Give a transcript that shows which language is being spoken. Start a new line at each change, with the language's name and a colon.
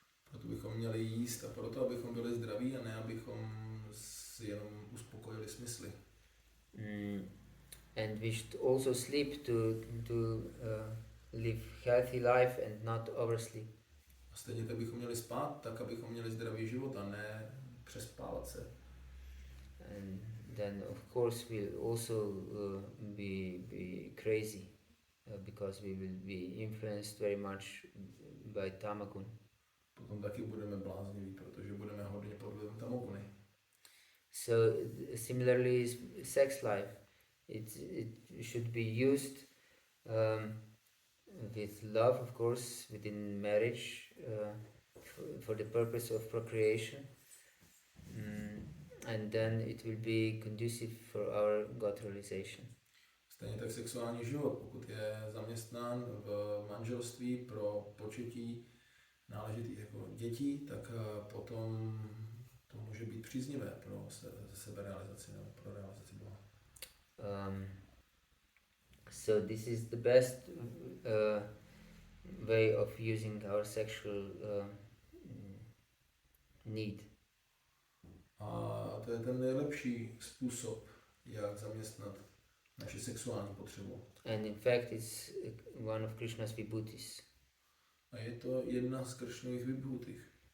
Czech: Proto bychom měli jíst a proto, abychom byli zdraví a ne abychom si jenom uspokojili smysly.
English: And we should also sleep to live healthy life and not oversleep.
Czech: A stejně tak bychom měli spát, tak abychom měli zdravý život a ne přespávat se.
English: And then of course we'll also be crazy because we will be influenced very much by tamagun.
Czech: Potom taky budeme blázniví, protože budeme hodně pod vlivem tamoguny.
English: So similarly, sex life, it should be used with love, of course, within marriage, for the purpose of procreation, and then it will be conducive for our God realization.
Czech: Stejně tak sexuální život, pokud je zaměstnán v manželství pro početí náležitých jako dětí, tak potom to může být příznivé pro seberealizaci nebo pro realizaci Boha.
English: So this is the best way of using our sexual need.
Czech: A to je ten nejlepší způsob, jak zaměstnat naši sexuální potřebu.
English: And in fact, it's one of Krishna's vibhutis.
Czech: A je to jedna z Kršnových vibhutích.